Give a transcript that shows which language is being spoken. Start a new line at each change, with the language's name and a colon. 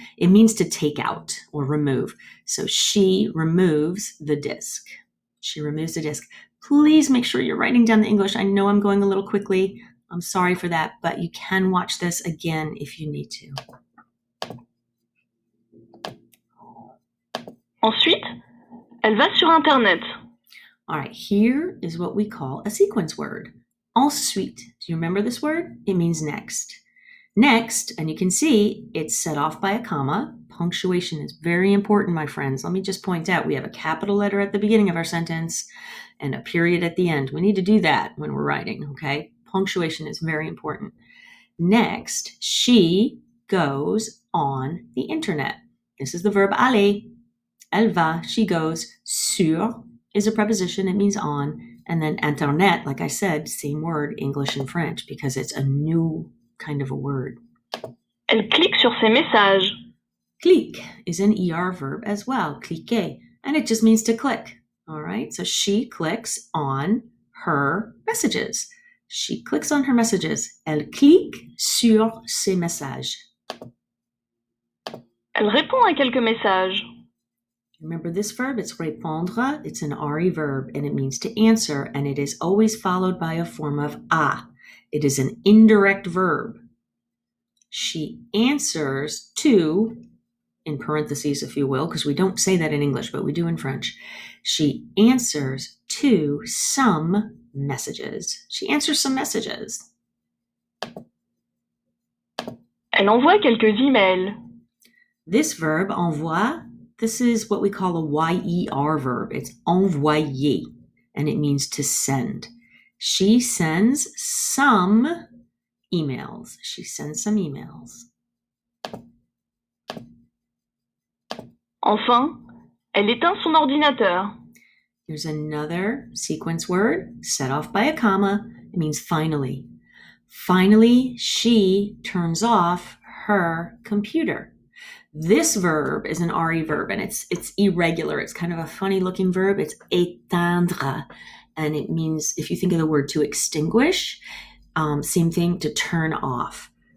English: It means to take out or remove. So she removes the disk. She removes the disk. Please make sure you're writing down the English. I know I'm going a little quickly. I'm sorry for that, but you can watch this again if you need to.
French: Ensuite, elle va sur Internet.
English: All right, here is what we call a sequence word. Ensuite. Do you remember this word? It means next. Next, and you can see it's set off by a comma. Punctuation is very important, my friends. Let me just point out we have a capital letter at the beginning of our sentence and a period at the end. We need to do that when we're writing, okay? Punctuation is very important. Next, she goes on the internet. This is the verb aller.
French: Elle va,
English: she goes. Sur is a preposition, it means on. And then internet, like I said, same word, English and French, because it's a new kind of a word.
French: Elle clique sur ses messages.
English: Clique is an ER verb as well, cliquer, and it just means to click. All right, so she clicks on her messages. She clicks on her messages.
French: Elle clique sur ses messages. Elle répond à quelques messages.
English: Remember this verb? It's répondre. It's an RE verb, and it means to answer, and it is always followed by a form of a. It is an indirect verb. She answers to, in parentheses, if you will, because we don't say that in English, but we do in French. She answers to some messages. She answers some messages.
French: Elle envoie quelques emails.
English: This verb, envoie, this is what we call a YER verb. It's envoyer, and it means to send. She sends some emails. She sends some emails.
French: Enfin, elle éteint son ordinateur.
English: Here's another sequence word set off by a comma. It means finally. Finally, she turns off her computer. This verb is an RE verb, and it's irregular. It's kind of a funny looking verb. It's éteindre, and it means, if you think of the word to extinguish, same thing, to turn off.